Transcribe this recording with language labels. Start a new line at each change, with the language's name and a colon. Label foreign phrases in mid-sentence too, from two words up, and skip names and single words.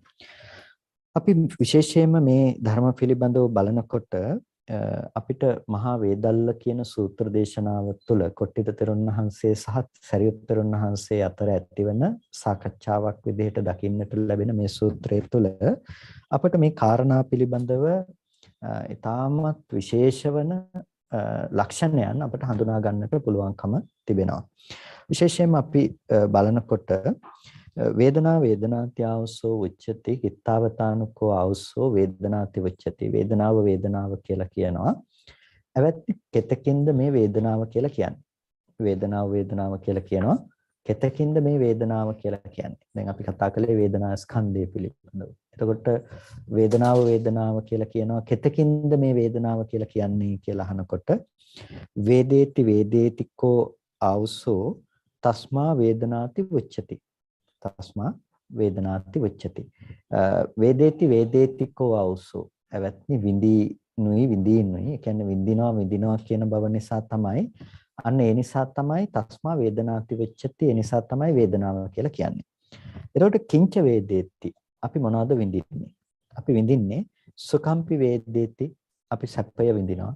Sinhala: අපි විශේෂයෙන්ම මේ ධර්ම පිළිබඳව බලනකොට අපිට මහා වේදල්ල කියන සූත්‍ර දේශනාව තුළ කොට්ටිත තෙරුන් වහන්සේ සහ සරියුත් තෙරුන් වහන්සේ අතර ඇතිවන සාකච්ඡාවක් විදිහට දකින්නට ලැබෙන මේ සූත්‍රය තුළ අපිට මේ කාරණා පිළිබඳව ඊටමත් විශේෂ වන ලක්ෂණයන් අපිට හඳුනා ගන්නට පුළුවන්කම තිබෙනවා.
Pali: විශේෂයෙන්ම අපි බලනකොට වේදනා වේදනාති ආවසෝ උච්චති කිත්තාවතානුකෝ ආවසෝ වේදනාති උච්චති.
Sinhala: වේදනාව වේදනාව කියලා කියනවා. එවැත් කෙතකින්ද මේ වේදනාව කියලා කියන්නේ. වේදනාව වේදනාව කියලා කියනවා. කෙතකින්ද මේ වේදනාව කියලා කියන්නේ. දැන් අපි කතා කළේ වේදනා ස්කන්ධය පිළිබඳව. එතකොට වේදනාව කියලා කියනවා කෙතකින්ද මේ වේදනාව කියලා කියන්නේ කියලා අහනකොට
Pali: වේදේතිකෝ ආවසෝ තස්මා වේදනාති උච්චති. තස්මා වේදනාති උච්චති. වේදේතිකෝ ආවසෝ එවත්නි විඳිනුයි.
Sinhala: ඒ කියන්නේ විඳිනවා කියන බව නිසා තමයි අන්න ඒ නිසා තමයි
Pali: තස්මා වේදනාති උච්චති.
Sinhala: ඒ නිසා තමයි වේදනාව කියලා කියන්නේ. එතකොට
Pali: කිංච වේදේති
Sinhala: අපි මොනවද විඳින්නේ? අපි විඳින්නේ
Pali: සුඛම්පි වේදේති
Sinhala: අපි සැපය විඳිනවා.